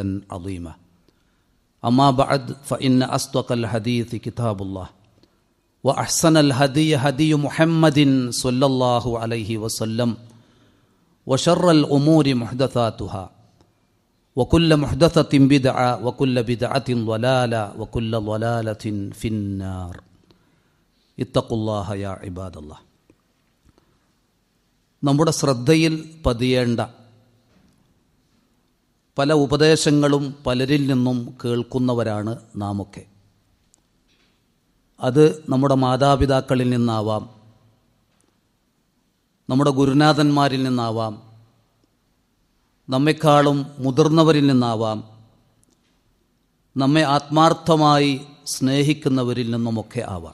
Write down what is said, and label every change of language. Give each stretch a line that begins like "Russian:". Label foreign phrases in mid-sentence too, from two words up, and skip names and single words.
Arabic: عظيما أما بعد فإن أصدق الحديث كتاب الله وأحسن الهدي هدي محمد صلى الله عليه وسلم وشر الأمور محدثاتها وكل محدثة بدعة وكل بدعة ضلالة وكل ضلالة في النار اتقوا الله يا عباد الله.
Malayalam: നമ്മുടെ ശ്രദ്ധയിൽ പതിയേണ്ട പല ഉപദേശങ്ങളും പലരിൽ നിന്നും കേൾക്കുന്നവരാണ് നാമൊക്കെ. അത് നമ്മുടെ മാതാപിതാക്കളിൽ നിന്നാവാം, നമ്മുടെ ഗുരുനാഥന്മാരിൽ നിന്നാവാം, നമ്മെക്കാളും മുതിർന്നവരിൽ നിന്നാവാം, നമ്മെ ആത്മാർത്ഥമായി സ്നേഹിക്കുന്നവരിൽ നിന്നുമൊക്കെ ആവാം.